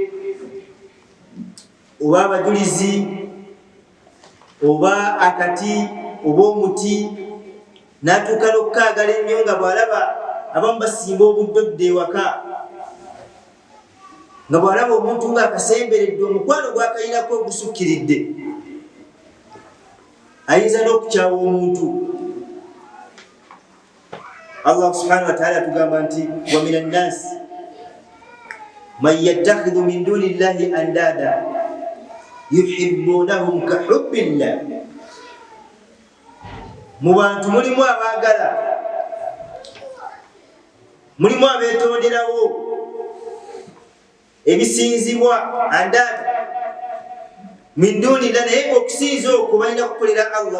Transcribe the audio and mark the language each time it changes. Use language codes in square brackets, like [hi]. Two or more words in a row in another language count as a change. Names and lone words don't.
[lg] oba abajulizi oba akati oba omuti n'atuuka n'okukaagala ennyo nga bw'alaba abamu basimba obuddodde ewaka nga bw'alaba omuntu ng'akasemberedde omukwano gw'akalinako ogusukkiridde ayinza n'okukyawa omuntu. [ar] الله سبحانه وتعالى [lg] tugamba nti [ar] ومن الناس من يتخذ من دون الله أندادا يحبونهم كحب الله. [lg] Mu bantu mulimu abaagala, mulimu abeetonderawo ebisinzibwa [ar] أندادا من دون الله, [lg] naye okusinza okwo balina kukolera Allah.